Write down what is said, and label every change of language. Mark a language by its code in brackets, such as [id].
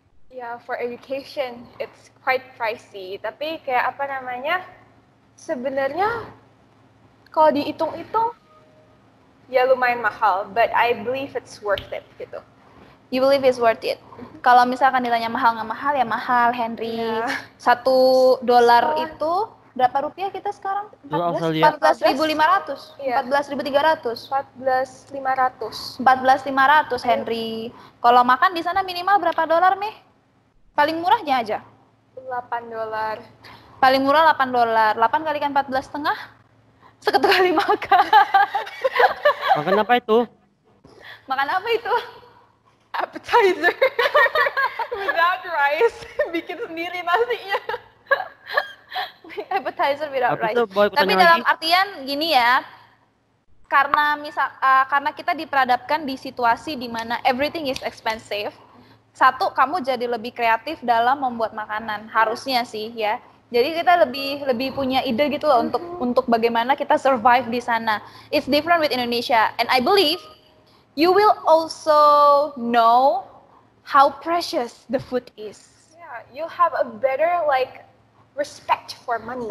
[en] Yeah, for education, it's quite pricey. [id] Tapi kayak apa namanya, sebenarnya kalau dihitung-hitung, ya lumayan mahal. [en] But I believe it's worth it, gitu. You believe it's worth it? [id] Kalau misalkan ditanya mahal nggak mahal, ya mahal, Henry. [en] Yeah. [id] $1 itu berapa rupiah kita sekarang? 14.500. Iya. 14.300. 14.500. 14.500, Henry. Kalau makan di sana minimal berapa dolar, Meh? Paling murahnya aja. $8. Paling murah $8. 8 kalikan 14,5. Satu kali makan. Makan apa itu? Makan apa itu? [en] Appetizer. Without rice. [id] Bikin sendiri nasinya. [en] Appetizer without rice. [id] Itu, boy, Tapi pertanyaan dalam lagi. artian gini ya, karena kita diperhadapkan di situasi di mana [en] everything is expensive. [id] Satu, kamu jadi lebih kreatif dalam membuat makanan, harusnya sih ya. Jadi kita lebih punya ide gitu loh untuk bagaimana kita survive di sana. [en] It's different with Indonesia, and I believe you will also know how precious the food is. Yeah, you have a better like respect for money.